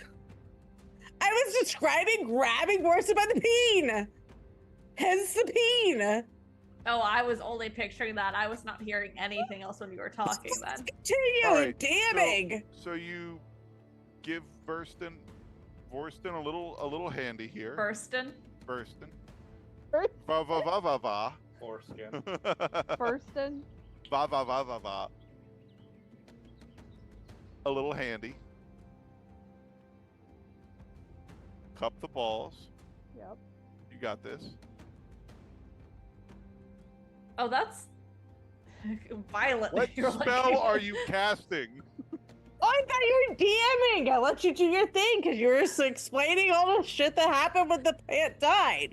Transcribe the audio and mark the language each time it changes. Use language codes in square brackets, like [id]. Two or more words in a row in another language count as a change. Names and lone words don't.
[en] I was describing grabbing Morrison by the peen. Hence the peen. Oh, I was only picturing that. I was not hearing anything else when you were talking then. Continue, All right, damning. So you give Vorston a little handy here. Burstin. Va va va va va. Foreskin. Forston. Va va va va va. A little handy. Cup the balls. Yep. You got this. Oh, that's Violently. What You're like- spell are you casting? Oh, I thought you were DMing. I let you do your thing because you were just explaining all the shit that happened when the plant died.